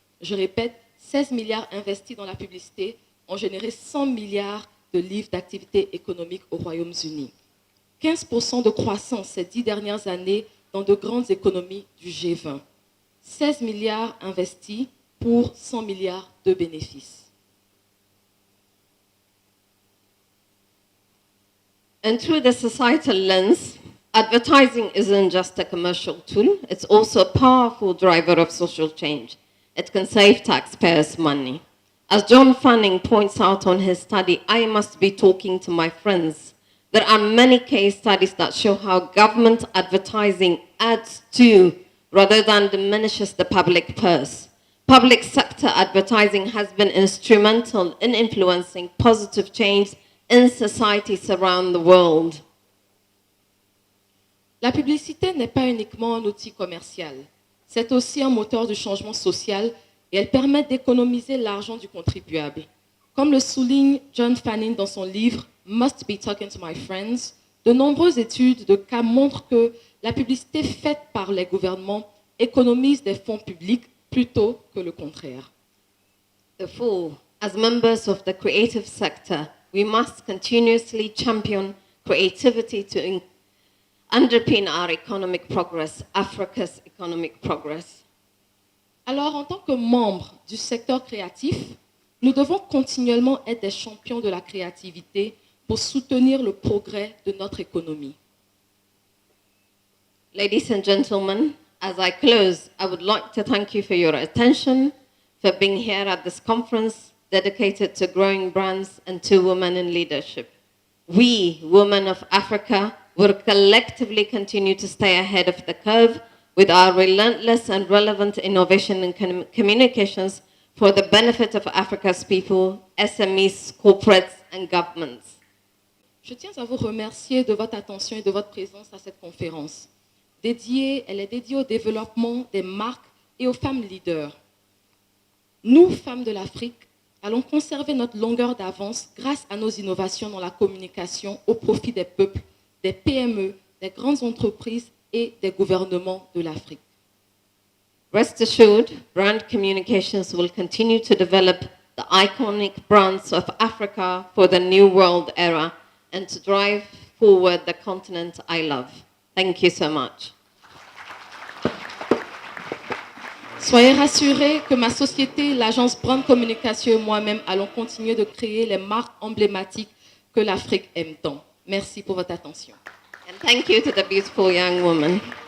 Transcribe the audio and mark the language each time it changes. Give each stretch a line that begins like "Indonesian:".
French: Je répète, 16 milliards investis dans la publicité ont généré 100 milliards de livres d'activité économique au Royaume-Uni. 15% de croissance ces 10 dernières années dans de grandes économies du G20. 16 milliards investis pour 100 milliards de bénéfices.
English: And through the societal lens, advertising isn't just a commercial tool, it's also a powerful driver of social change. It can save taxpayers money. As John Fanning points out on his study, I Must Be Talking to My Friends, there are many case studies that show how government advertising adds to rather than diminishes the public purse. Public sector advertising has been instrumental in influencing positive change in societies around the world.
French: La publicité n'est pas uniquement un outil commercial, c'est aussi un moteur du changement social et elle permet d'économiser l'argent du contribuable. Comme le souligne John Fanning dans son livre Must Be Talking to My Friends, de nombreuses études de cas montrent que la publicité faite par les gouvernements économise des fonds publics plutôt que le contraire.
English: Therefore, as members of the creative sector, we must continuously champion creativity to underpin our economic progress, Africa's economic progress.
French: Alors, en tant que membres du secteur créatif, nous devons continuellement être des champions de la créativité pour soutenir le progrès de notre économie.
English: Ladies and gentlemen, as I close, I would like to thank you for your attention, for being here at this conference dedicated to growing brands and to women in leadership. We, women of Africa, will collectively continue to stay ahead of the curve with our relentless and relevant innovation in communications for the benefit of Africa's people, SMEs, corporates, and governments.
French: Je tiens à vous remercier de votre attention et de votre présence à cette conférence. Elle est dédiée au développement des marques et aux femmes leaders. Nous, femmes de l'Afrique, allons conserver notre longueur d'avance grâce à nos innovations dans la communication au profit des peuples, des PME, des grandes entreprises et des gouvernements de l'Afrique.
English: Rest assured, brand communications will continue to develop the iconic brands of Africa for the new world era and to drive forward the continent I love. Thank you so much.
French: Soyez rassurés que ma société, l'agence Brand Communication et moi-même allons continuer de créer les marques emblématiques que l'Afrique aime tant. Merci pour votre attention.
English: And thank you to the beautiful young woman.